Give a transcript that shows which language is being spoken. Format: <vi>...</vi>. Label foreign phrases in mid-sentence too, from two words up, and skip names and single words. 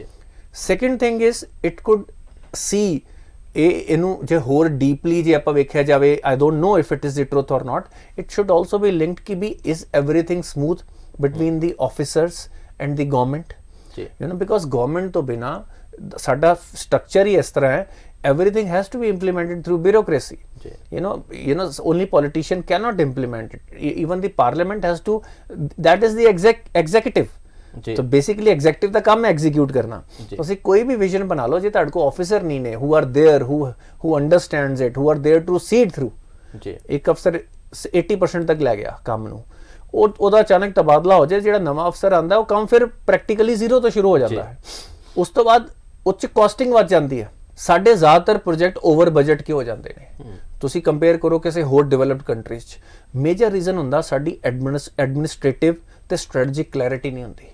<en>second thing is it could see</en> <pa>ਇਹਨੂੰ ਜੇ ਹੋਰ ਡੀਪਲੀ ਜੇ ਆਪਾਂ ਵੇਖਿਆ ਜਾਵੇ,</pa> <en>I don't know if it is the truth or not, it should also be linked ਕਿ we is everything smooth between the officers and the government, because government</en> <pa>ਤੋਂ ਬਿਨਾ ਸਾਡਾ ਸਟਰਕਚਰ ਹੀ ਇਸ ਤਰ੍ਹਾਂ ਹੈ,</pa> <en>everything has to be implemented through bureaucracy. Only politician cannot implement it. Even the parliament has to, that is the executive. So basically executive</en> <pa>ਦਾ ਕੰਮ ਹੈ execute ਕਰਨਾ। ਤੁਸੀਂ ਕੋਈ ਵੀ ਵਿਜ਼ਨ ਬਣਾ ਲਓ, ਜੇ ਤੁਹਾਡੇ ਕੋਲ ਆਫਿਸਰ ਨਹੀਂ ਨੇ</pa> <en>who are there, who understands it, who are there to see it through,</en> <pa>ਇੱਕ ਅਫਸਰ 80% ਤੱਕ ਲੈ ਗਿਆ ਕੰਮ ਨੂੰ, ਉਹਦਾ ਅਚਾਨਕ ਤਬਾਦਲਾ ਹੋ ਜਾਏ, ਜਿਹੜਾ ਨਵਾਂ ਅਫਸਰ ਆਉਂਦਾ ਉਹ ਕੰਮ ਫਿਰ</pa> <en>practically zero</en> <pa>ਤੋਂ ਸ਼ੁਰੂ ਹੋ ਜਾਂਦਾ ਹੈ। ਉਸ ਤੋਂ ਬਾਅਦ ਉੱਚ ਕਾਸਟਿੰਗ ਵੱਧ ਜਾਂਦੀ ਹੈ। ਸਾਡੇ ਜ਼ਿਆਦਾਤਰ ਪ੍ਰੋਜੈਕਟ</pa> <en>over budget</en> <pa>ਕਿਉਂ ਹੋ ਜਾਂਦੇ ਨੇ? ਤੁਸੀਂ ਕੰਪੇਅਰ ਕਰੋ ਕਿਸੇ ਹੋਰ</pa> <en>developed countries</en> <pa>'ਚ,</pa> <en>major reason</en> <pa>ਹੁੰਦਾ ਸਾਡੀ ਐਡਮਿਨਿਸਟ੍ਰੇਟਿਵ ਤੇ</pa> <en>strategic clarity</en> <pa>ਨਹੀਂ ਹੁੰਦੀ।</pa>